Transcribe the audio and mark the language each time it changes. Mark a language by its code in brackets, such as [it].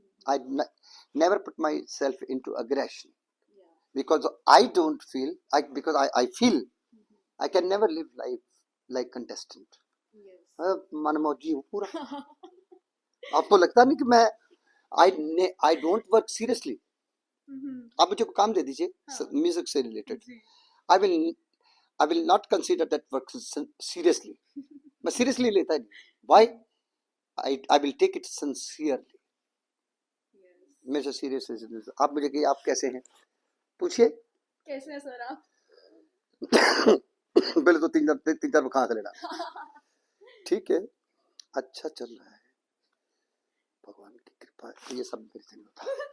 [en] I never put myself into aggression because I don't feel, because I feel I can never live life like contestant. [hi] मनमौजी हूँ पूरा। आपको लगता नहीं कि मैं [en] I don't work seriously. [hi] आप मुझे काम दे दीजिए म्यूजिक से related, [en] I will not consider that work seriously. [hi] मैं सीरियसली लेता नहीं। [en] Why? I will take it sincerely. [hi] मैं जो सीरियस है, आप मुझे कहिए आप कैसे हैं, पूछिए कैसे हैं सर आप? पहले तो तीन चार कहाँ से लेना। ठीक है, अच्छा चल रहा है, भगवान की कृपा है, ये सब मेरे से नहीं होता।